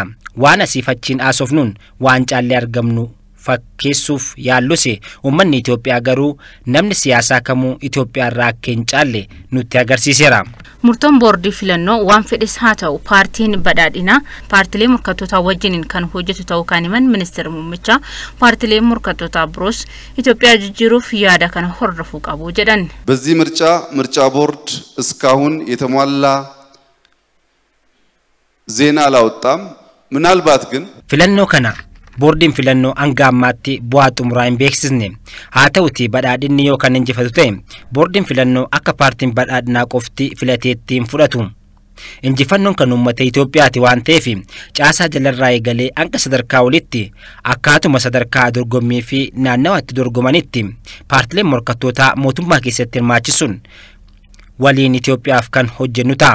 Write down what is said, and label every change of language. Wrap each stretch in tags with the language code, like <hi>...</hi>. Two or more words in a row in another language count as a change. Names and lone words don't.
<om>Waan asiifachiin aasofnuun waan caallee argamnu fakkeessuuf yaalluse uummanni Itoophiyaa garuu namni siyaasaa kamuu Itoophiyaa irraa akka hin caalle nutti agarsiiseera. Murtoon boordii filannoo waan fedhes haa ta'u paartiin badhaadhinaa paartilee morkattootaa wajjiniin kan hojjetu ta'uu kan himan Ministeerri Muummichaa paartilee morkattootaa biroos Itoophiyaa jijjiiruuf yaada kana hordofuu qabu jedhan.</om> <am>በዚህ ምርጫ ቦርድ እስካሁን የተሟላ ዜና አላወጣም። ምናልባት ግን</am> <om>filannoo kana boordiin filannoo hanga ammaatti bu'aa xumuraa hin beeksisne. Haa ta'uti badhaadhinni yoo kan injifatu ta'e boordiin filannoo akka paartiin badhaadhinaa qofti filateetti hin fudhatu. Injifannoon kan uummata Itoophiyaati waan ta'eef caasaa jalarraa eegalee hanga sadarkaa olitti akkaatuma sadarkaa dorgommii fi naannawaatti dorgomanitti paartileen morkattootaa mootummaa keessatti hirmaachisuun waliin Itoophiyaaf kan hojjennu ta'a.</om>